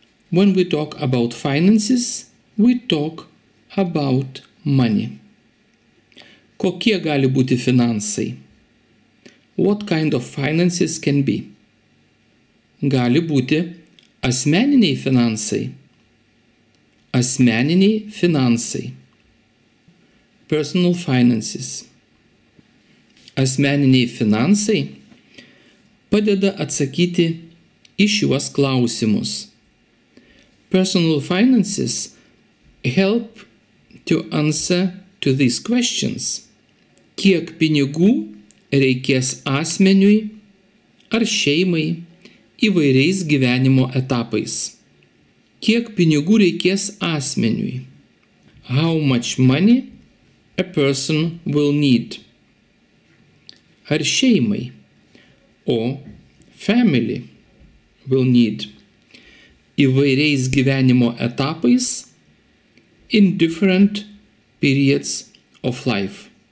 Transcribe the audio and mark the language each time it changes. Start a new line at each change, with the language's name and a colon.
English: When we talk about finances, we talk about money.
Lithuanian: Kokie gali būti finansai?
English: What kind of finances can be?
Lithuanian: Gali būti asmeniniai finansai. Asmeniniai finansai.
English: Personal finances.
Lithuanian: Asmeniniai finansai padeda atsakyti į šiuos klausimus.
English: Personal finances help to answer to these questions.
Lithuanian: Kiek pinigų reikės asmeniui ar šeimai įvairiais gyvenimo etapais? Kiek pinigų reikės asmeniui?
English: How much money a person will need?
Lithuanian: Ar šeimai
English: o family will need?
Lithuanian: Įvairiais gyvenimo etapais
English: in different periods of life.